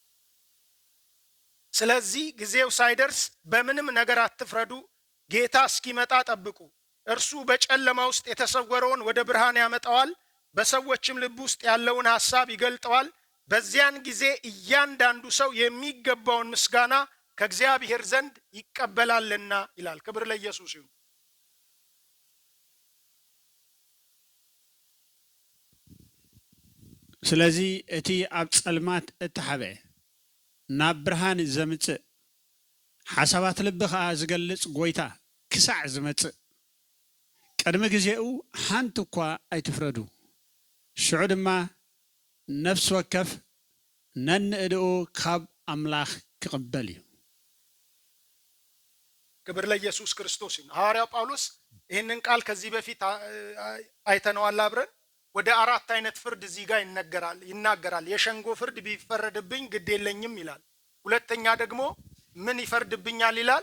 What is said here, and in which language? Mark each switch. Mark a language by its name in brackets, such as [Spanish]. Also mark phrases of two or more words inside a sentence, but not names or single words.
[Amharic] ስለዚህ ጊዜው ሳይደርስ በምንም ነገር አትፍረዱ፣ ጌታ እስኪመጣ ጠብቁ። እርሱ በጨለማ ውስጥ የተሰወረውን ወደ ብርሃን ያመጣዋል፣ በሰዎችም ልብ ውስጥ ያለውን ሐሳብ ይገልጠዋል። በዚያን ጊዜ እያንዳንዱ ሰው የሚገባውን ምስጋና ከእግዚአብሔር ዘንድ ይቀበላልና ይላል። ክብር ለኢየሱስ ይሁን። [Tigrinya] ስለዚህ እቲ ኣብ ጸልማት እትሓበ ናብ ብርሃን ዘምጽእ ሓሳባት ልብኻ ዝገልጽ ጎይታ ክሳዕ ዝመጽእ ቅድሚ ጊዜኡ ሓንቲ እኳ ኣይትፍረዱ። ሽዑ ድማ ነፍሲ ወከፍ ነንእድኡ ካብ አምላክ ክቅበል እዩ። [Amharic] ክብር ለኢየሱስ ክርስቶስ ይሁን። ሐዋርያው ጳውሎስ ይህንን ቃል ከዚህ በፊት አይተነዋል አብረን። ወደ 4 አይነት ፍርድ እዚህ ጋር ይናገራል። የሸንጎ ፍርድ ቢፈረድብኝ ግድ የለኝም ይላል። ሁለተኛ ደግሞ ምን ይፈርድብኛል ይላል?